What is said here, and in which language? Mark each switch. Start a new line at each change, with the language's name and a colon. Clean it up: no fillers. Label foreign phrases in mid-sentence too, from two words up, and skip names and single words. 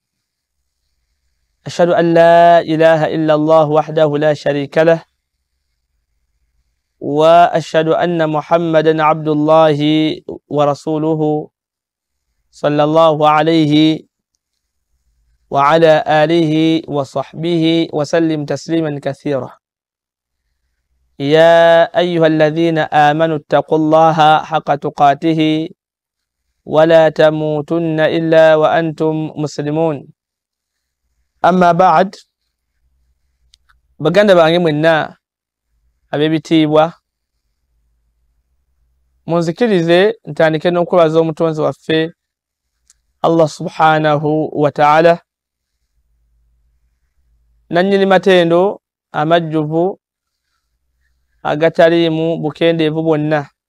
Arabic: أشهد أن لا إله إلا الله وحده لا شريك له، وأشهد أن محمدا عبد الله ورسوله صلى الله عليه وعلى آله وصحبه وسلم تسليما كثيرا. يا أيها الذين آمنوا اتقوا الله حق تقاته ولا تموتن إلا وأنتم مسلمون. أما بعد،
Ganda: baganda bange mwenna ab'ebitiibwa, munzikirize ntandike n'okwebaza omutonzi waffe Allah
Arabic: سبحانه وتعالى,
Ganda: nannyini matendo amajjuvu agataliimu bukendeevu bwonna.